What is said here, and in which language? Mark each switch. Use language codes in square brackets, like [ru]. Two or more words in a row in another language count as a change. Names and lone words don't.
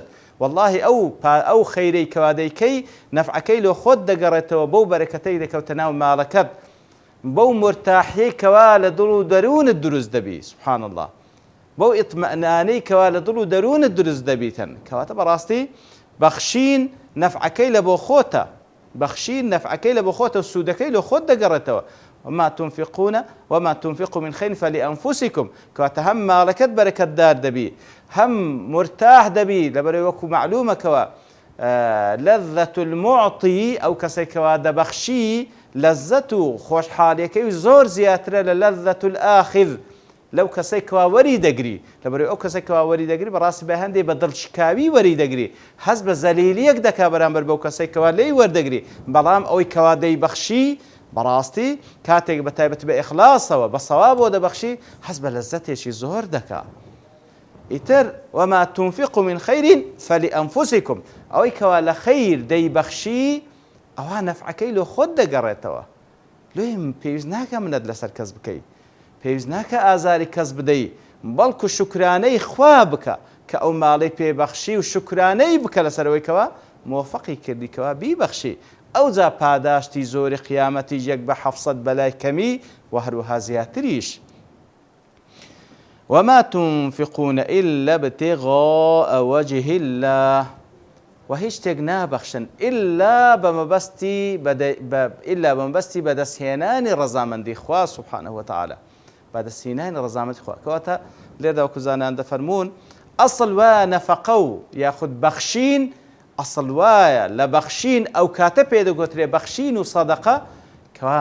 [ckb] والله ئەو خەیرەی کەوا دەیکەی نەفعەکەی لۆ خۆت دەگەڕێتەوە، بەو بەرەکەتەی دەکەوتە ناو ماڵەکەت، بەو مرتاحیەی کەوا لە دڵ و دەروونت دروست دەبی [ar] سبحان الله، [ckb] بەو ئیطمئنانەی کەوا لە دڵ و دەروونت دروست دەبیتن، کەواتە بەڕاستی بەخشین نەفعەکەی لە بۆ خۆتە، بەخشین نەفعەکەی لە بۆ خۆتە و سوودەکەی لۆ خۆت دەگەڕێتەوە. [ar] وما تنفقوا من خير فلأنفسكم، [ckb] کەواتە هەم ماڵەکەت بەرەکەتدار دەبی، هەم مرتاح دەبی، لەبەرەوەی وەکو معلومەکەوە [ar] لەذەت المعطی، [ckb] ئەو کەسێک کەوا دەبەخشی لەذەت و خۆشحاڵیەکەی زۆر زیاترە لە [ar] لەذەت الآخذ، [ckb] لەو کەسەی کەوا وەری دەگری، لەبەرەوەی ئەو کەسێک کەوا وەری دەگری بەڕاستی بە هەندێک بە دڵشکاوی وەری دەگری، هەست بە زەلیلیەک دەکا بەرامبەر بەو کەسێک کەوا لێی وەردەگری، بەڵام ئەوەی کەوا دەیبەخشی بەڕاستی کاتێک بە تایبەت بە ئیخلاسەوە بە سەوابەوە دەبەخشی هەست بە لەذەتێکی زۆر دەکا. [ar] ئیتر وما تنفقوا من خير فلأنفسكم، [ckb] ئەوەی کەوا لە خەیر دەیبەخشی ئەوە نەفعەکەی لۆ خۆت دەگەڕێتەوە، لێم پێویست ناکە منەت لەسەر کەس بکەی، پێویست ناکە ئازاری کەس بدەیت بەڵکو شکرانەی خوا بکە کە ئەو ماڵەی پێبەخشی و شکرانەی بکە لەسەرەوەیکەوە مۆفەقی کردیکەوە بیبەخشی ئەوجا پاداشتی زۆری قیامەتی یەک بە 700 بەلای کەمی و هەروەها زیاتریش. [ar] وما تنفقون إلا ابتغاء وجه الله [ckb] و هیچ شتێک نابەخشن ئللا بەمەبەستی بەدەستهێنانی ڕەزامەندی خوا [ar] سوبحانه وتعالى [ckb] بەدەستهێنانی ڕەزامەندی خوا کەواتە لێردا وەکو زانایان دەفەرمون ئەسڵ وایە نەفەقە و یاخود بەخشین ئەسڵ وایە لە بەخشین ئەو کاتە پێدەگوترێ بەخشین و سەدەقە کەوا